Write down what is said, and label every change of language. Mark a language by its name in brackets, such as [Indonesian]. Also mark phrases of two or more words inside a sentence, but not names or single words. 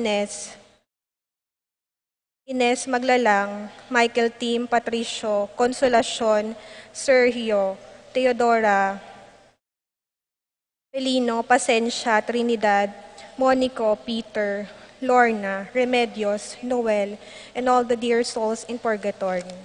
[English] Ines Maglalang, Michael Tim, Patricio, Consolacion, Sergio, Teodora, Pelino, Pasencia, Trinidad, Monico, Peter, Lorna, Remedios, Noel, and all the dear souls in purgatory.